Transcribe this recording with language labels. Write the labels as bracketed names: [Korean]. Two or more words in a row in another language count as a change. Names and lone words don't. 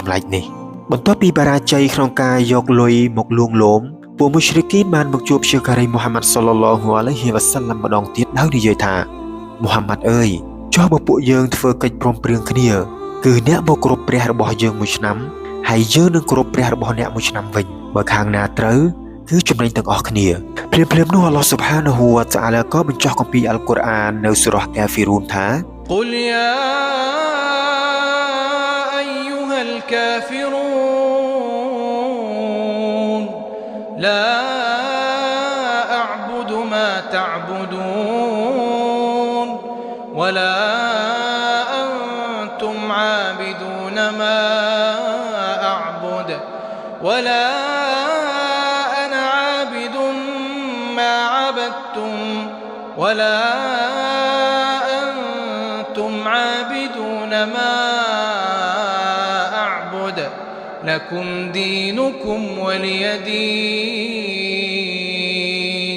[Khmer] ចម្លែកនេះបន្ទាប់ពីបរាជ័យក្នុងការយកលុយមកលួងលោមពួកមុស្រិគីនបានមកជួបព្យាការីមូហាម៉ាត់សល្លឡោះអាឡៃហ៊ីវ៉ាសាឡាំម្ដងទៀតដោយនិយាយថាមូហាម៉ាត់អើយចុះបើពួកយើងធ្វើកិច្ចព្រមព្រៀងគ្នាគឺអ្នកមកគោរពព្រះរបស់យើងមួយឆ្នាំហើយយើងនឹងគោរពព្រះរបស់អ្នកមួយឆ្នាំវិញបើខាងណាត្រូវគឺចំណេញទាំងអស់គ្នាភ្លាមនោះអល់ឡោះស៊ុបហានាហ៊ូវតាអាឡាក៏បញ្ចុះគម្ពីរអល់កុរអាននៅសូរ៉ាកាហ្វីរូនថា [Arabic] قل يا أيها الكافرون لا أعبد ما تعبدون ولا أنتم عابدون ما أعبد ولا أنا عابد ما عبدتم ولا أنتم عابدون ما أعبد لكم دينكم ولي دين